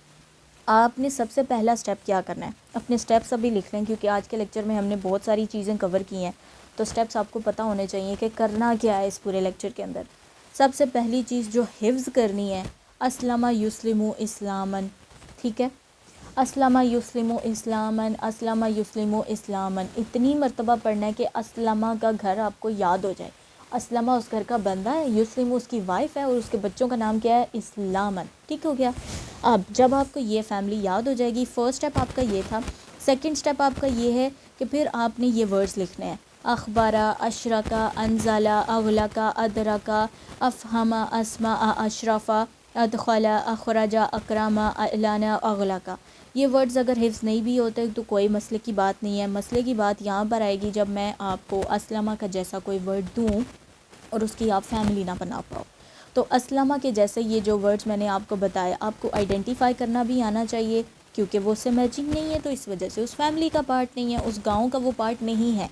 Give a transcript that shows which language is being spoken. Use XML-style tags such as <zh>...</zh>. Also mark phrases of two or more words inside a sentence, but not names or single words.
<ur>آپ نے سب سے پہلا سٹیپ کیا کرنا ہے, اپنے سٹیپس ابھی لکھ لیں کیونکہ آج کے لیکچر میں ہم نے بہت ساری چیزیں کور کی ہیں, تو سٹیپس آپ کو پتہ ہونے چاہیے کہ کرنا کیا ہے اس پورے لیکچر کے اندر. سب سے پہلی چیز جو حفظ کرنی ہے</ur> <ar>اسلمہ یسلمو اسلامن.</ar> <ur>ٹھیک ہے,</ur> <ar>اسلمہ یسلمو اسلامن, اسلمہ یسلمو اسلامن</ar> <ur>اتنی مرتبہ پڑھنا ہے کہ اسلمہ کا گھر آپ کو یاد ہو جائے. اسلمہ اس گھر کا بندہ ہے, یسلمو اس کی وائف ہے, اور اس کے بچوں کا نام کیا ہے اسلامن. ٹھیک ہو گیا. اب جب آپ کو یہ فیملی یاد ہو جائے گی,</ur> <en>first step</en> <ur>آپ کا یہ تھا.</ur> <en>second step</en> <ur>آپ کا یہ ہے کہ پھر آپ نے یہ ورڈز لکھنے ہیں,</ur> <ar>اخبارہ, اشرکا, انزالہ, اغلقا, ادرکا, افہمہ, اسمع, اشرفہ, ادخلا, اخرجا, اکرامہ, اعلانا, اغلقا.</ar> <ur>یہ ورڈز اگر حفظ نہیں بھی ہوتے تو کوئی مسئلے کی بات نہیں ہے. مسئلے کی بات یہاں پر آئے گی جب میں آپ کو اسلمہ کا جیسا کوئی ورڈ دوں اور اس کی آپ فیملی نہ بنا پاؤ. تو اسلمہ کے جیسے یہ جو ورڈز میں نے آپ کو بتایا, آپ کو آئیڈینٹیفائی کرنا بھی آنا چاہیے, کیونکہ وہ اس سے میچنگ نہیں ہے تو اس وجہ سے اس فیملی کا پارٹ نہیں ہے, اس گاؤں کا وہ پارٹ نہیں ہے.</ur>